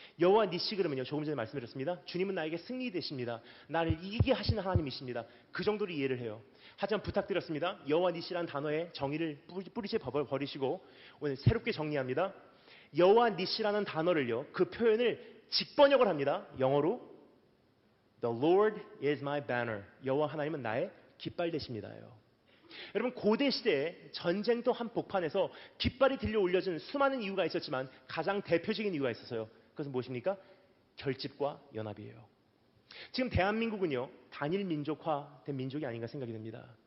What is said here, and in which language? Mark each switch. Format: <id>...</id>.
<ko>여호와 니시 그러면요, 조금 전에 말씀드렸습니다. 주님은 나에게 승리 되십니다. 나를 이기게 하시는 하나님이십니다. 그 정도로 이해를 해요. 하지만 부탁드렸습니다. 여호와 니시라는 단어의 정의를 뿌리째 버리시고 오늘 새롭게 정리합니다. 여호와 니시라는 단어를요, 그 표현을 직번역을 합니다.</ko> <en>영어로 The Lord is my banner.</en> <ko>여호와 하나님은 나의 깃발 되십니다요. 여러분, 고대 시대에 전쟁터 한복판에서 깃발이 들려 올려진 수많은 이유가 있었지만 가장 대표적인 이유가 있었어요. 그것은 무엇입니까? 결집과 연합이에요. 지금 대한민국은요, 단일 민족화된 민족이 아닌가 생각이 됩니다.</ko>